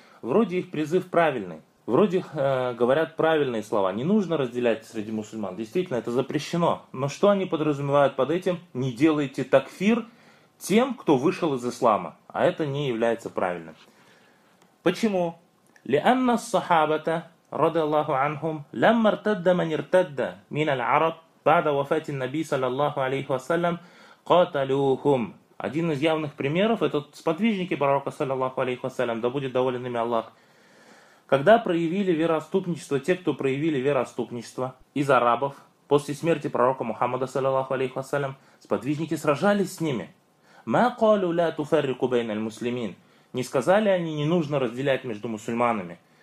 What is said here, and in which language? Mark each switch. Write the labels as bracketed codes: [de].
[ru] Вроде их призыв правильный. Вроде говорят правильные слова, не нужно разделять среди мусульман, действительно, это запрещено. Но что они подразумевают под этим? Не делайте такфир тем, кто вышел из ислама, а это не является правильным. Почему? [ar] لأن الصحابة رضي الله عنهم لما ارتد من ارتد من العرب بعد وفاة النبي صلى الله عليه وسلم قاتلوهم. [ru] Один из явных примеров — это сподвижники пророка, саллиллаху алейхи вассалям, да будет доволен ими Аллах. Когда проявили вероотступничество, те, кто проявили вероотступничество из арабов после смерти пророка Мухаммада, саллиллаху алейхи вассалям, сподвижники сражались с ними. [ar] «Ма калу ля туфаррику байналь муслимин». [ru] Не сказали они: не нужно разделять между мусульманами.